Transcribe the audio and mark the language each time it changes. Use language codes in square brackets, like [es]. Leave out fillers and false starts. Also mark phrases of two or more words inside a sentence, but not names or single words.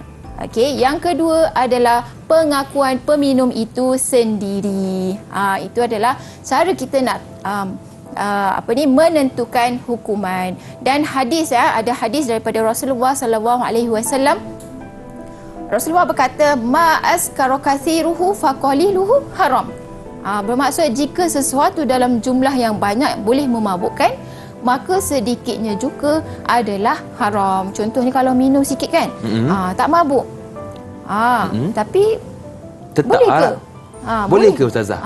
[ms] Okey, yang kedua adalah pengakuan peminum itu sendiri. Itu adalah cara kita nak menentukan hukuman. Dan hadis ada hadis daripada Rasulullah [ar] صلى الله عليه وسلم. [ms] Rasulullah berkata, [ar] ما أسكر كثيره فقليله حرام. [ms] Bermaksud jika sesuatu dalam jumlah yang banyak boleh memabukkan, maka sedikitnya juga adalah haram. Contohnya kalau minum sikit kan, tak mabuk. Tapi Tetap boleh ke? Boleh ke Ustazah?